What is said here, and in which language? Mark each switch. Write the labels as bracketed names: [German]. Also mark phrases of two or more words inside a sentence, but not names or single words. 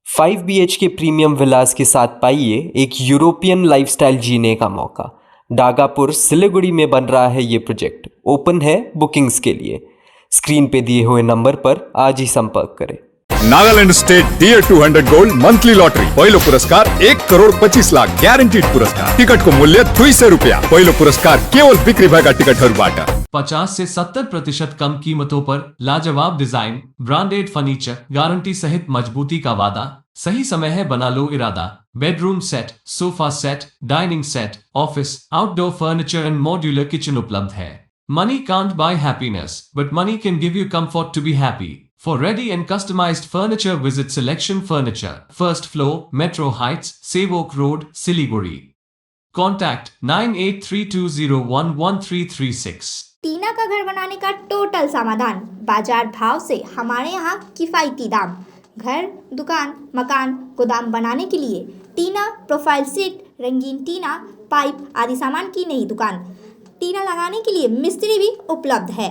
[Hindi] 5 BHK [English] premium villas [Hindi] के साथ पाइए एक [English] European lifestyle [Hindi] जीने का मौका। डागापुर, सिलीगुड़ी में बन रहा है ये प्रोजेक्ट। ओपन है बुकिंग्स के लिए। स्क्रीन पे दिए हुए नंबर पर आज ही संपर्क करें। [Nepali] नागालैंड स्टेट DA 200 गोल्ड मंथली लॉटरी पहिलो पुरस्कार 1,25,00,000 ग्यारेन्टीड पुरस्कार। टिकटको मूल्य 200 रुपैयाँ। पहिलो पुरस्कार केवल बिक्री भएका टिकटहरूबाट। [Hindi] 50 से 70% कम कीमतों पर लाजवाब डिजाइन, [English] branded furniture, [Hindi] गारंटी सहित मजबूती का वादा। सही समय है, बना लो इरादा। [English] bedroom set, sofa set, dining set, [Hindi] ऑफिस, [English] outdoor furniture and modular kitchen [Hindi] उपलब्ध है। [English] Money can't buy happiness, but money can give you comfort to be happy. For ready and customized furniture, visit Selection Furniture, first floor, Metro Heights, Sevok Road, Siliguri. Contact 9832011336. [Hindi] टीना का घर बनाने का टोटल समाधान, बाजार भाव से हमारे यहाँ किफायती दाम। घर, दुकान, मकान, गोदाम बनाने के लिए टीना, [English] profile sheet, [Hindi] रंगीन टीना, पाइप आदि सामान की नई दुकान। टीना लगाने के लिए मिस्त्री भी उपलब्ध है।